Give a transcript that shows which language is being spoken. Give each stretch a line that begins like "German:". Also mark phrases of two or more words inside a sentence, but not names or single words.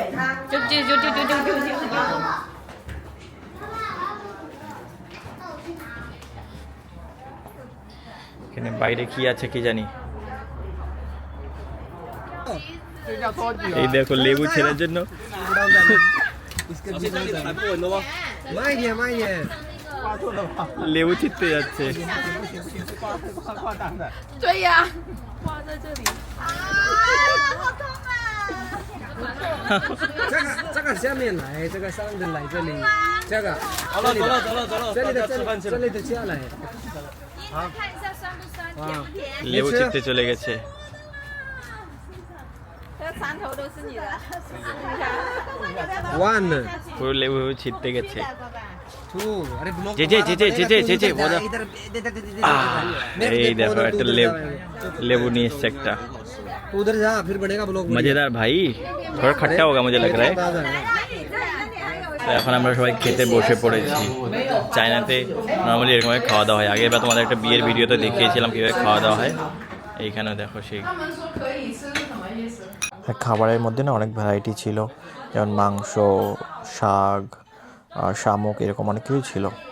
Bangla: এখানে বাইরে কি আছে কি জানি। এই দেখো লেবু ছেড়ার জন্য লেবু ছিটতে যাচ্ছে।
Chinese: 这个下面来，这个上的来这里，这个，这里的下来。看一下酸不酸，甜不甜？
Bangla: লেবু ছিটতে চলে গেছে।
Chinese: 这船头都是你的。 One,
Bangla: পুরো লেবু ছিটতে গেছে।
Hindi: two, अरे ब्लॉक।
Bangla: যে এই দেখো একটা লেবু নিয়ে এসছে একটা।
Hindi: उधर जा, फिर बढ़ेगा ब्लॉक। मजेदार भाई, थोड़ा खट्टा होगा मुझे लग रहा है।
Bangla: তো এখন আমরা সবাই খেতে বসে পড়েছি। চায়নাতে নর্মালি এরকমভাবে খাওয়া দাওয়া হয়। আগের বার তোমাদের একটা বিয়ের ভিডিওতে দেখিয়েছিলাম কীভাবে খাওয়া দাওয়া হয়, এইখানেও দেখো সেই। খাবারের মধ্যে না অনেক ভ্যারাইটি ছিল, যেমন মাংস, শাক, শামুক, এরকম অনেক কিছু ছিল।